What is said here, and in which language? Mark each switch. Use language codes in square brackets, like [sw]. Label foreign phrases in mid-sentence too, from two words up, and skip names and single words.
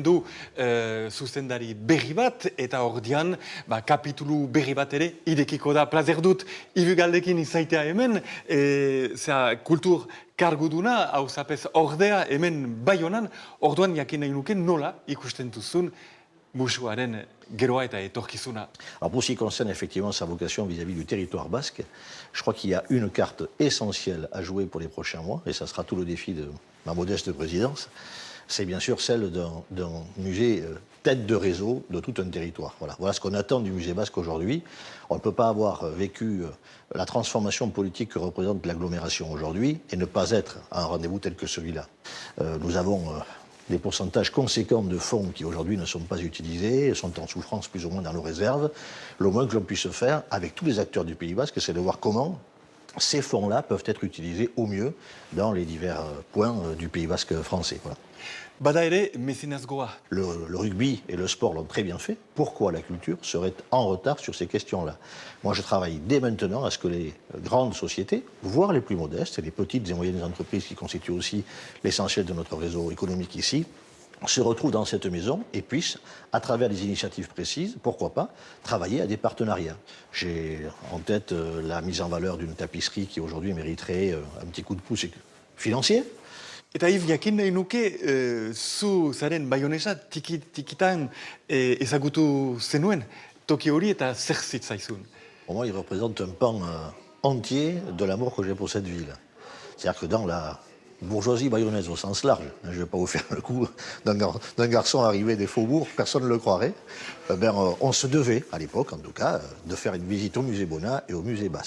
[eu] du zuzendari berri bat, eta ordian kapitulu berri bat ere idekiko da. Plazer dut, Ibugaldekin izaitea hemen, kultur karguduna, hau zapez ordea hemen Baionan, orduan jakin nahi nuke nola ikusten duzun museoaren geroa eta etorkizuna. [fr] Alors pour ce qui concerne effectivement sa vocation vis-à-vis du territoire basque, je crois qu'il y a une carte essentielle à jouer pour les prochains mois, et ça sera tout le défi de ma modeste présidence, c'est bien sûr celle d'un musée tête de réseau de tout un territoire. Voilà ce qu'on attend du musée basque aujourd'hui. On ne peut pas avoir vécu la transformation politique que représente l'agglomération aujourd'hui et ne pas être à un rendez-vous tel que celui-là. Nous avons des pourcentages conséquents de fonds qui aujourd'hui ne sont pas utilisés, sont en souffrance plus ou moins dans nos réserves. Le moins que l'on puisse faire avec tous les acteurs du Pays basque, c'est de voir comment ces fonds-là peuvent être utilisés au mieux dans les divers points du Pays basque français. Voilà. [eu] Bada ere, mecenazgoa. [fr] Le rugby et le sport l'ont très bien fait. Pourquoi la culture serait en retard sur ces questions-là? Moi, je travaille dès maintenant à ce que les grandes sociétés, voire les plus modestes, et les petites et moyennes entreprises qui constituent aussi l'essentiel de notre réseau économique ici, se retrouvent dans cette maison et puissent, à travers des initiatives précises, pourquoi pas, travailler à des partenariats. J'ai en tête la mise en valeur d'une tapisserie qui aujourd'hui mériterait un petit coup de pouce financier. [eu] Eta Yves, jakin nahi nuke, zu zaren baionesa tikitan ezagutu zenuen toki hori eta zer zitzaizun. [fr] Pour moi, il représente un pan entier de l'amour que j'ai pour cette ville. C'est-à-dire que dans la bourgeoisie bayonnaise au sens large, je ne vais pas vous faire le coup d'un garçon arrivé des faubourgs, personne ne le croirait, on se devait, à l'époque en tout cas, de faire une visite au musée Bonnat et au musée Basque.